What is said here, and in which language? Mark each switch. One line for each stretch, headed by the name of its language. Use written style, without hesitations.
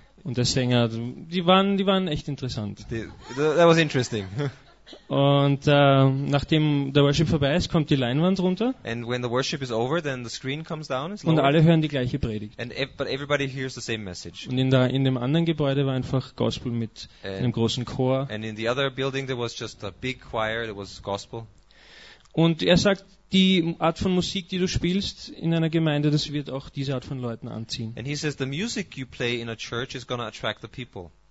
German: Und der Sänger, die waren echt interessant.
English: That was interesting.
German: Und nachdem der Worship vorbei ist, kommt die Leinwand runter.
English: And when the worship is over, then the screen comes down.
German: Und alle hören die gleiche Predigt.
English: But everybody hears the same message.
German: Und in dem anderen Gebäude war einfach Gospel mit einem großen Chor.
English: And in the other building there was just a big choir. It was Gospel.
German: Und er sagt, die Art von Musik, die du spielst in einer Gemeinde, das wird auch diese Art von Leuten anziehen.
English: And he says the music you play in a church is gonna attract the people.